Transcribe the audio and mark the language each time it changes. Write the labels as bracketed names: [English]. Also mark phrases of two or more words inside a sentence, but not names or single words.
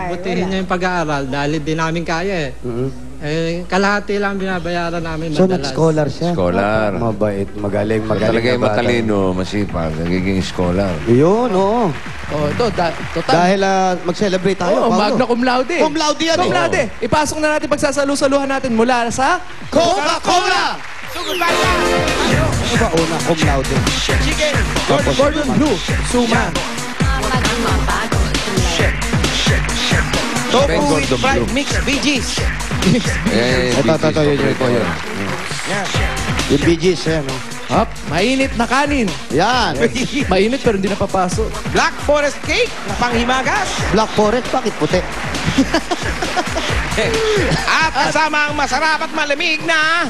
[Filipino] pagbutihin wala. niya yung pag-aaral, dahil di namin kaya eh. Kalahati lang binabayaran namin So madalas. nag-scholar siya. Scholar. Mabait, magaling Talaga yung na bata. matalino, masipag, nagiging scholar. Yun, oo. Oh, ito, total. Dahil mag-celebrate tayo. Oh, Paolo. [Latin] magna cum laude. Cum laude yan. Cum laude. [Filipino] Ipasok na natin pagsasalu-saluhan natin mula sa Coca-Cola! Ano ba una? [Latin] Cum laude. [Filipino] Chicken! Gordon Blue, Suma. Tofu Gordon [English] with fried Blue. mixed veggies. [Filipino] Ito, yun po yun. Yan. Yung Bee Gees, yan. oh. Hop, mainit na kanin. Yan. Mainit pero hindi napapasok. Black Forest Cake na panghimagas. Black Forest, bakit puti? At kasama ang masarap at malamig na